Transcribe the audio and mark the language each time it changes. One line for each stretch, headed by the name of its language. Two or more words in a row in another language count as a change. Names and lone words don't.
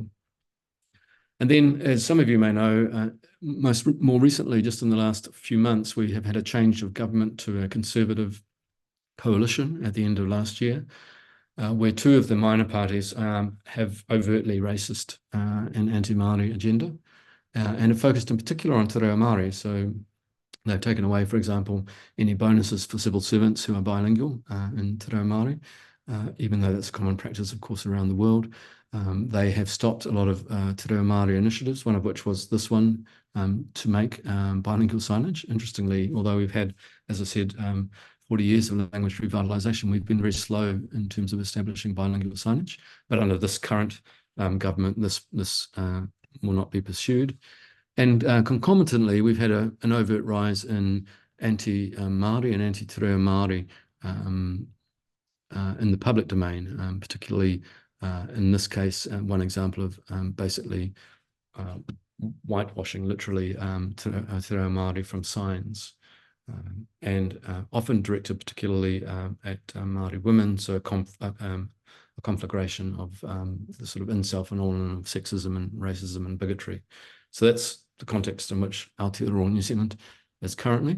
English: And then, as some of you may know, more recently, just in the last few months, we have had a change of government to a Conservative coalition at the end of last year, where two of the minor parties have overtly racist and anti-Māori agenda, and have focused in particular on te reo Māori. So they've taken away, for example, any bonuses for civil servants who are bilingual in te reo Māori, even though that's a common practice, of course, around the world. They have stopped a lot of te reo Māori initiatives, one of which was this one, to make bilingual signage. Interestingly, although we've had, as I said, 40 years of language revitalisation, we've been very slow in terms of establishing bilingual signage. But under this current government, this will not be pursued. And concomitantly, we've had an overt rise in anti-Māori and anti-te reo Māori in the public domain, particularly in this case, one example of basically whitewashing, literally, te reo Māori from signs, and often directed particularly at Māori women, so a conflagration of the sort of in-self-phenomenon of sexism and racism and bigotry. So that's the context in which Aotearoa New Zealand is currently.